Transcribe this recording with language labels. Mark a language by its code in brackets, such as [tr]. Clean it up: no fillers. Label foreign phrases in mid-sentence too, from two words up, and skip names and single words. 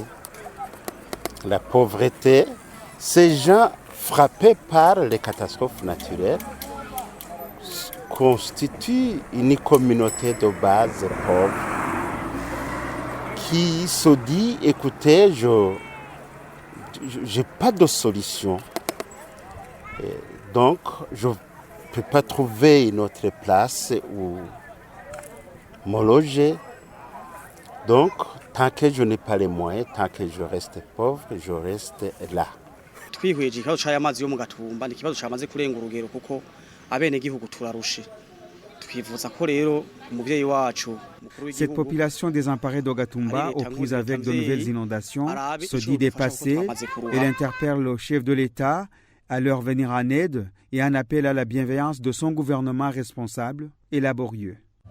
[fr] La pauvreté, ces gens frappés par les catastrophes naturelles constituent une communauté de base pauvre qui se dit, écoutez, je n'ai pas de solution. Et donc, je ne peux pas trouver une autre place où me loger. Donc, tant que je n'ai pas les moyens, tant que je reste pauvre, je reste là. [rn] twihweje ikibazo c'aya mazi yo mu Gatumba ni ikibazo cyamaze kurenga urugero kuko abene gihugu turarushe twifuza ko rero umuvyeyi wacu [fr] Cette population désemparée d'Ogatumba, aux prises avec de nouvelles inondations, se dit dépassée. Elle interpelle le chef de l'État à leur venir en aide et en appelle à la bienveillance de son gouvernement responsable et laborieux.